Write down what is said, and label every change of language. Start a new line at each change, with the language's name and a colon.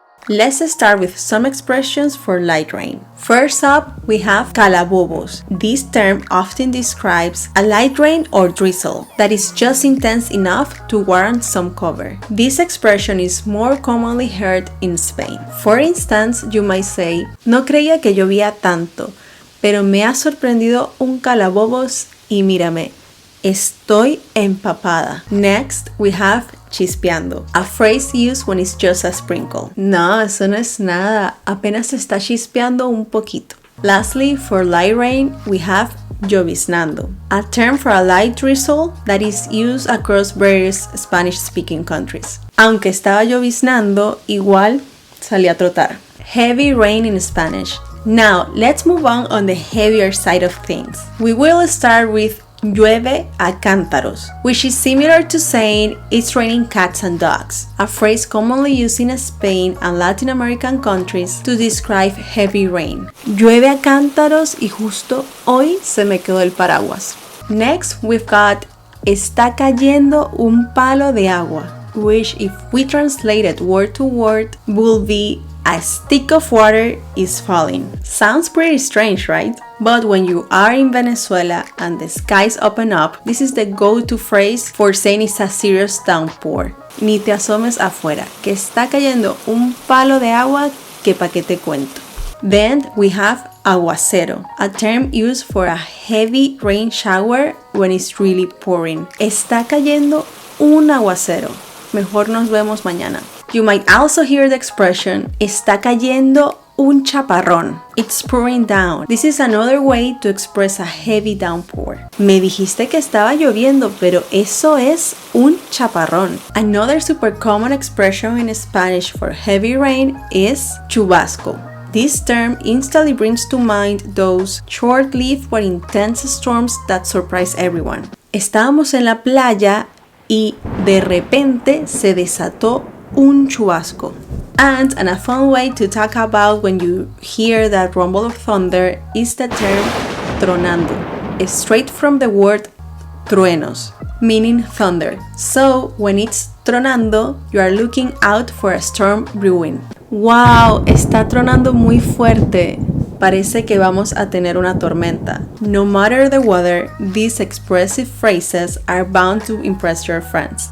English: Let's start with some expressions for light rain. First up, we have calabobos. This term often describes a light rain or drizzle that is just intense enough to warrant some cover. This expression is more commonly heard in Spain. For instance, you might say,
Spanish: no creía que llovía tanto, pero me ha sorprendido un calabobos y mírame, estoy empapada.
English: Next, we have chispeando, a phrase used when it's just a sprinkle.
Spanish: No, eso no es nada, apenas está chispeando un poquito.
English: Lastly, for light rain, we have lloviznando, a term for a light drizzle that is used across various Spanish-speaking countries.
Spanish: Aunque estaba lloviznando, igual salí a trotar.
English: Heavy rain in Spanish. Now, let's move on the heavier side of things. We will start with
Spanish: llueve a cántaros,
English: which is similar to saying it's raining cats and dogs, a phrase commonly used in Spain and Latin American countries to describe heavy rain.
Spanish: Llueve a cántaros y justo hoy se me quedó el paraguas.
English: Next, we've got
Spanish: Está cayendo un palo de agua,
English: which if we translate it word to word will be a stick of water is falling. Sounds pretty strange, right? But when you are in Venezuela and the skies open up, this is the go-to phrase for saying it's a serious downpour.
Spanish: Ni te asomes afuera, que está cayendo un palo de agua que pa' que te cuento.
English: Then we have aguacero, a term used for a heavy rain shower when it's really pouring.
Spanish: Está cayendo un aguacero. Mejor nos vemos mañana.
English: You might also hear the expression,
Spanish: está cayendo un chaparrón.
English: It's pouring down. This is another way to express a heavy downpour.
Spanish: Me dijiste que estaba lloviendo, pero eso es un chaparrón.
English: Another super common expression in Spanish for heavy rain is chubasco. This term instantly brings to mind those short-lived but intense storms that surprise everyone.
Spanish: Estábamos en la playa y de repente se desató un chubasco.
English: And a fun way to talk about when you hear that rumble of thunder is the term tronando, straight from the word truenos, meaning thunder. So when it's tronando, you are looking out for a storm brewing.
Spanish: Wow, está tronando muy fuerte. Parece que vamos a tener una tormenta.
English: No matter the weather, these expressive phrases are bound to impress your friends.